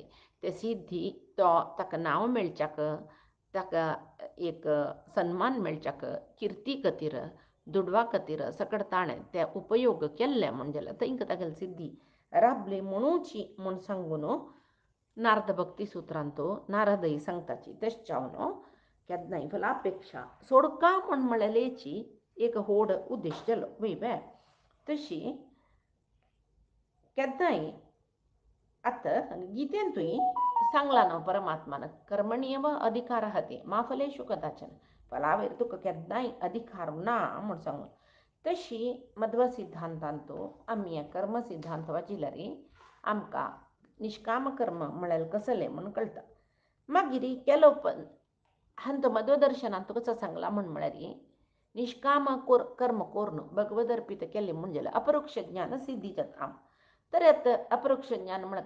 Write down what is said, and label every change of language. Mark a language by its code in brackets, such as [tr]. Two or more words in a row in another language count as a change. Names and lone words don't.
[kok] ते सिद्धी तो ताका नांव मेळच्याक ताका एक सन्मान मेळच्याक किर्ती खातीर दुडवा खातीर सकड ताणें ते उपयोग केल्ले म्हणजे थंय तागेली सिद्धी राबली म्हणूची म्हूण सांगून नारद भक्ती सुत्रांतो नारदय सांगताची तशें जावन केन्नाय फलापेक्षा सोडका म्हूण म्हणलेची एक होड उद्देश जालो वय तशी केन्नाय आतां गीतेंतूय सांगला न्हू परमात्मान [sa] कर्मण्येव अधिकार हते मा फलेषु कदाचन [kok] फला वयर तुका केन्नाय अधिकार ना म्हूण सांगून तशी मध्व सिद्धांतांतू आमी कर्म सिद्धांत वाचिल्यार आमकां निश्काम कर्म म्हळ्यार कसलें म्हूण कळटा मागीर केलो हंत मध्व दर्शनांत कसो सांगला म्हळ्यार निश्काम कर्म कोरून भगवद अर्पित केले म्हणजे अपरोक्ष ज्ञान सिद्धी जाता तर आता अपरोक्ष ज्ञान म्हळ्यार